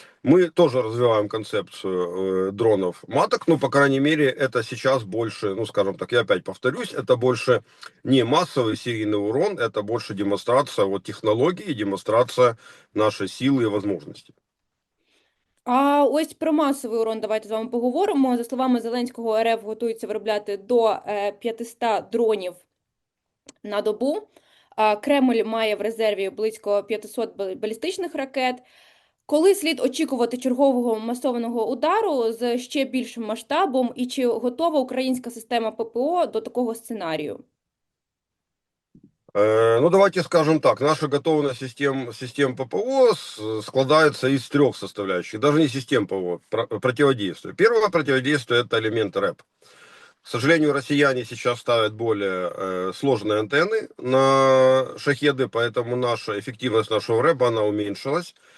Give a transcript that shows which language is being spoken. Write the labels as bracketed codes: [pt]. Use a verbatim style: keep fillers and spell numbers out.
[ru] Мы тоже развиваем концепцию э, дронов маток, но, по крайней мере, это сейчас больше, ну, скажем так, я опять повторюсь, это больше не массовый серийный урон, это больше демонстрация вот, технологии, демонстрация нашей силы и возможностей. [uk] А ось про масовий урон давайте з вами поговоримо. За словами Зеленського, РФ готується виробляти до е, п'ятсот дронів на добу. А, Кремль має в резерві близько п'ятсот бал- балістичних ракет. Коли слід очікувати чергового масованого удару з ще більшим масштабом, і чи готова українська система ППО до такого сценарію? [ru] Э, Ну, давайте скажем так, наша готовность систем, систем ППО с- складается из трех составляющих, даже не систем ППО, про- противодействия. Первое противодействие – это элемент РЭП. К сожалению, россияне сейчас ставят более э, сложные антенны на шахеды, поэтому наша эффективность нашего рэба, она уменьшилась.